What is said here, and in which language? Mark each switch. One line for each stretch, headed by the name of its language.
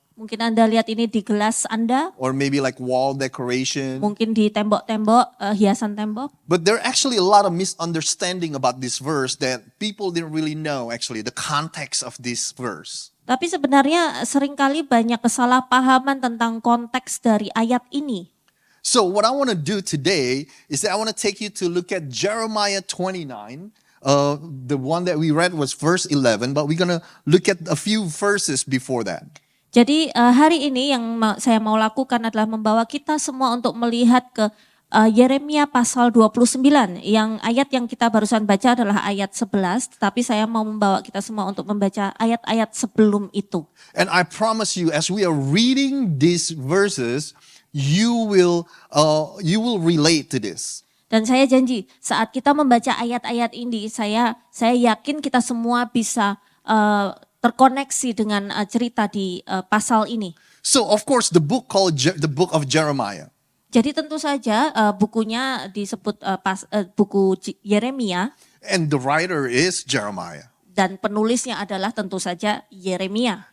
Indonesian: mungkin Anda lihat ini di gelas Anda,
English: or maybe like wall decoration.
Indonesian: mungkin di tembok-tembok, hiasan tembok.
English: But there are actually a lot of misunderstanding about this verse that people didn't really know actually the context of this verse.
Indonesian: Tapi sebenarnya seringkali banyak kesalahpahaman tentang konteks dari ayat ini.
English: So what I want to do today is that I want to take you to look at Jeremiah 29. The one that we read was verse 11, but we're going to look at a few verses before that.
Indonesian: Jadi hari ini yang saya mau lakukan adalah membawa kita semua untuk melihat ke Yeremia pasal 29. Yang ayat yang kita barusan baca adalah ayat 11, tetapi saya mau membawa kita semua untuk membaca ayat-ayat sebelum itu.
English: And I promise you, as we are reading these verses, you will relate to this.
Indonesian: Dan saya janji saat kita membaca ayat-ayat ini, saya yakin kita semua bisa terkoneksi dengan cerita di pasal ini.
English: So of course, the book called the book of Jeremiah.
Indonesian: Jadi tentu saja bukunya disebut buku Yeremia.
English: And the writer is Jeremiah.
Indonesian: Dan penulisnya adalah tentu saja Yeremia.